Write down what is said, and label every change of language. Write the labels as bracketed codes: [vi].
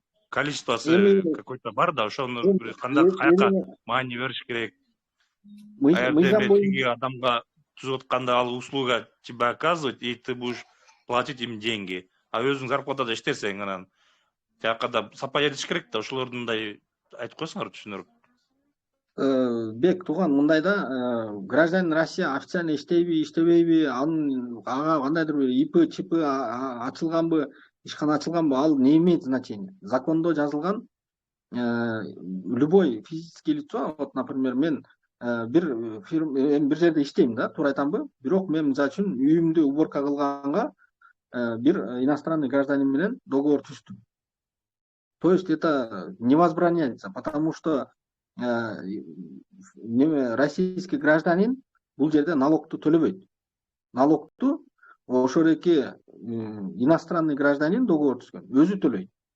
[ky] Количествосы какой-то бар да, ошону кандай каяка маани бериш керек? Тиги адамга түзүп атканда ал [ru] услуга тебе оказывать, и ты будешь платить им деньги. [ky] А өзүң зарплатада иштесең, анан тиякада сапа жетиш керек да, ошолордундай айтып койсоңор түшүнүрүп. Бек тууган, мындай да, гражданин Россия официально иштейби, иштебейби, ага кандайдыр бир ИП, ЧИП ачылганбы, ишкана ачылганбы, ал [ru] не имеет значения. [ky] Закондо жазылган [ru] любой физический лицо, вот, например, [ky] мен бир жерде иштейм да, туура айтамбы? Бирок мен мисалы үчүн үйүмдү уборка кылганга бир иностранный гражданин менен договор түздүм. [ru] То есть это не возбраняется, потому что российский гражданин [ky] бул жерде налогту төлөбөйт. Налогту ошол эки иностранный гражданин договор түзгөн, өзү төлөйт.